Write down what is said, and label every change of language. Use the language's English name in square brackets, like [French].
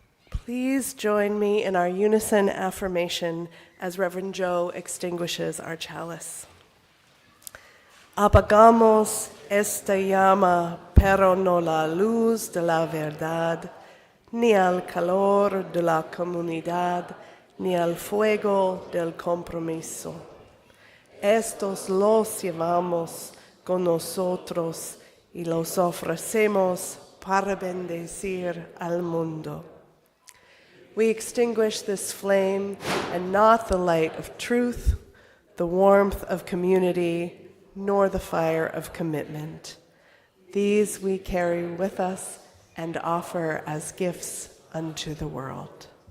[English] Please join me in our unison affirmation as Reverend Joe extinguishes our chalice. [Spanish] Apagamos esta llama, pero no la luz de la verdad, ni al calor de la comunidad, ni al fuego del compromiso. Estos los llevamos con nosotros y los ofrecemos para bendecir al mundo. [English] We extinguish this flame, and not the light of truth, the warmth of community, nor the fire of commitment. These we carry with us and offer as gifts unto the world.